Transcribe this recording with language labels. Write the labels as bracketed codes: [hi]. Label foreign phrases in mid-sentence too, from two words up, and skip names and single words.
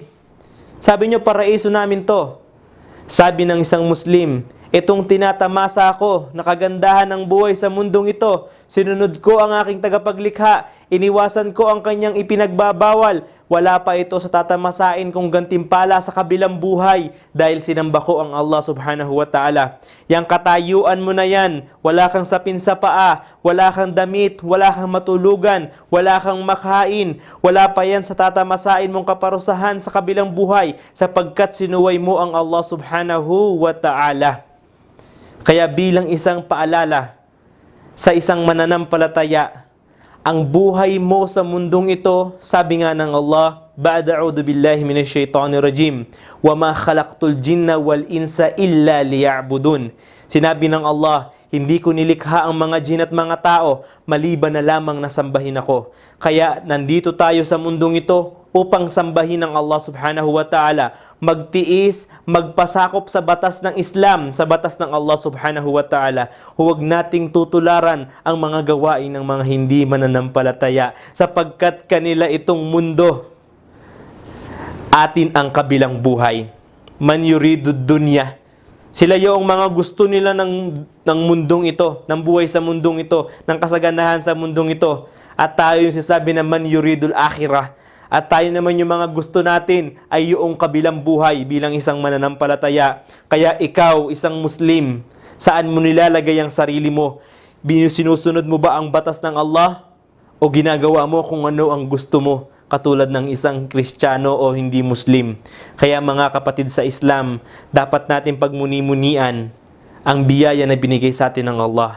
[tl] Sabi niyo paraiso namin to." Sabi ng isang Muslim, "Itong tinatamasa ako na kagandahan ng buhay sa mundong ito, sinunod ko ang aking tagapaglikha, iniwasan ko ang kanyang ipinagbabawal. Wala pa ito sa tatamasain kong gantimpala sa kabilang buhay dahil sinamba ko ang Allah [ar] سبحانه وتعالى. [tl] Yang katayuan mo na yan, wala kang sapin sa paa, wala kang damit, wala kang matulugan, wala kang makain, wala pa yan sa tatamasain mong kaparusahan sa kabilang buhay sapagkat sinuway mo ang Allah [ar] سبحانه وتعالى." [tl] Kaya bilang isang paalala sa isang mananampalataya, ang buhay mo sa mundong ito, sabi nga ng Allah, [ar] "بعد أعوذ بالله من الشيطان الرجيم وما خلقت الجن والإنس إلا ليعبدون." [tl] Sinabi ng Allah, hindi ko nilikha ang mga jin at mga tao maliban na lamang na sambahin ako. Kaya nandito tayo sa mundong ito upang sambahin ang Allah [ar] سبحانه وتعالى, [tl] magtiis, magpasakop sa batas ng Islam, sa batas ng Allah [ar] سبحانه وتعالى. [tl] Huwag nating tutularan ang mga gawain ng mga hindi mananampalataya sapagkat kanila itong mundo, atin ang kabilang buhay. [ar] من يريد الدنيا. [tl] Sila yung mga gusto nila ng mundong ito, ng buhay sa mundong ito, ng kasaganahan sa mundong ito. At tayo yung sinasabi na [ar] من يريد الآخرة. [tl] At tayo naman yung mga gusto natin ay yung kabilang buhay bilang isang mananampalataya. Kaya ikaw, isang Muslim, saan mo nilalagay ang sarili mo? Sinusunod mo ba ang batas ng Allah? O ginagawa mo kung ano ang gusto mo? Katulad ng isang Kristiyano o hindi Muslim. Kaya mga kapatid sa Islam, dapat natin pagmuni-munian ang biyaya na binigay sa atin ng Allah.